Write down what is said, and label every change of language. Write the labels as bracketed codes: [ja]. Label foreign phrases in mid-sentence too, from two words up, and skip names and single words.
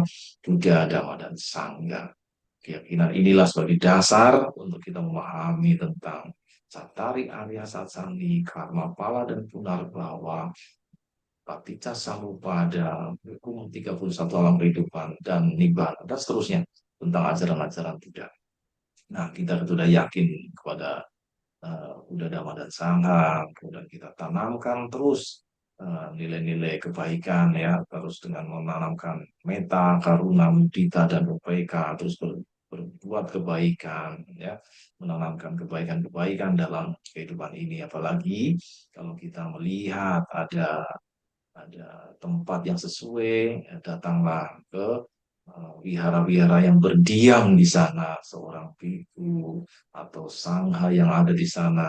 [id] Buddha, Dhamma, dan Sangha. Keyakinan inilah sebagai dasar untuk kita memahami tentang Cattari Arya Satsang, karma pala dan punarbhawa, Paticca Samuppada, hukum 31 alam kehidupan, dan Nibbana, dan seterusnya tentang ajaran-ajaran Buddha. Nah, kita sudah yakin kepada Buddha, Dhamma, dan Sangha, kemudian kita tanamkan terus nilai-nilai kebaikan ya, terus dengan menanamkan metta, karuna, mudita, dan upekkha, terus berbuat kebaikan ya, menanamkan kebaikan-kebaikan dalam kehidupan ini. Apalagi kalau kita melihat ada tempat yang sesuai, datanglah ke wihara-wihara yang berdiam di sana, seorang biku atau sangha yang ada di sana.